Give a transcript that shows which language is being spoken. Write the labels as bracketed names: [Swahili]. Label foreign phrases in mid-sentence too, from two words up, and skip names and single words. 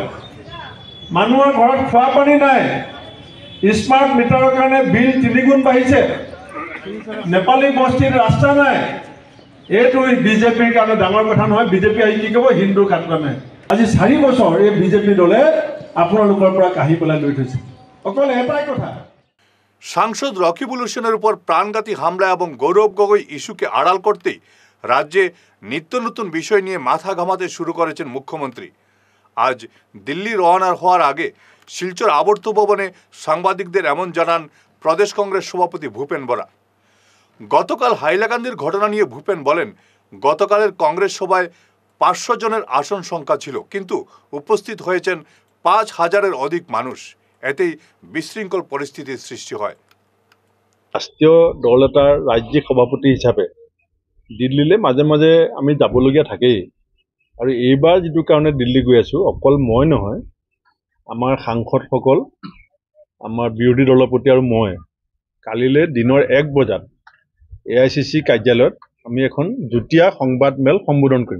[Assamese] মানুহৰ ঘৰত খোৱা পানী নাই, স্মাৰ্ট মিটাৰৰ কাৰণে বিল 3 গুণ বাঢ়িছে, নেপালী বস্তিৰ ৰাস্তা নাই। এইটো বিজেপিৰ কাৰণে ডাঙৰ কথা নহয়। বিজেপি আহি কি ক'ব? হিন্দু খাতৰা। আজি 4 বছৰ এই বিজেপি দলে আপোনালোকৰ পৰা কাঢ়ি পেলাই লৈ থৈছে। অকল এটাই কথা, [Bangla] সাংসদ রকিবুল হোসেনের উপর প্রাণঘাতী হামলা এবং গৌরব গগৈ ইস্যুকে আড়াল করতেই রাজ্যে নিত্য নতুন বিষয় নিয়ে মাথা ঘামাতে শুরু করেছেন মুখ্যমন্ত্রী। আজ দিল্লি রওনা হওয়ার আগে শিলচর আবর্ত ভবনে সাংবাদিকদের এমন জানান প্রদেশ কংগ্রেস সভাপতি ভূপেন বরা। গতকাল হাইলাকান্দির ঘটনা নিয়ে ভূপেন বলেন, গতকালের কংগ্রেস সভায় 500 জনের আসন সংখ্যা ছিল, কিন্তু উপস্থিত হয়েছেন 5000-এর অধিক মানুষ। এতেই বিশৃঙ্খল পরিস্থিতির সৃষ্টি হয়। [Assamese] ৰাষ্ট্ৰীয় দল এটাৰ ৰাজ্যিক সভাপতি হিচাপে দিল্লীলৈ মাজে মাজে আমি যাবলগীয়া থাকেই। আৰু এইবাৰ যিটো কাৰণে দিল্লী গৈ আছোঁ, অকল মই নহয়, আমাৰ সাংসদসকল, আমাৰ বিৰোধী দলপতি আৰু মই কালিলৈ দিনৰ 1 বজাত AICC কাৰ্যালয়ত আমি এখন যুটীয়া সংবাদমেল সম্বোধন কৰিম।